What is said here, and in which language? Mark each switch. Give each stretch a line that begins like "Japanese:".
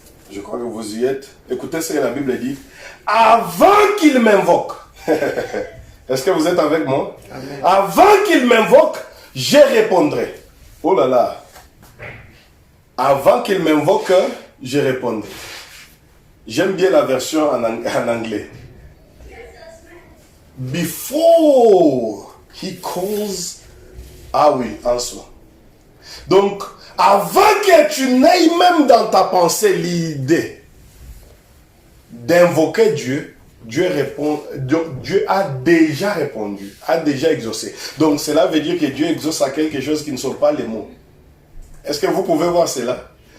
French: Je crois que vous y êtes. Écoutez ce que la Bible dit. Avant qu'il m'invoque. Est-ce que vous êtes avec moi? Amen. Avant qu'il m'invoque, je répondrai. Oh là là. Avant qu'il m'invoque, je répondrai. J'aime bien la version en anglais.
English: Before he calls, I will answer.
French: Donc, avant que tu n'aies même dans ta pensée l'idée d'invoquer Dieu, Dieu a déjà répondu, a déjà exaucé. Donc cela veut dire que Dieu exauce à quelque chose qui ne sont pas les mots. Est-ce que vous pouvez voir cela?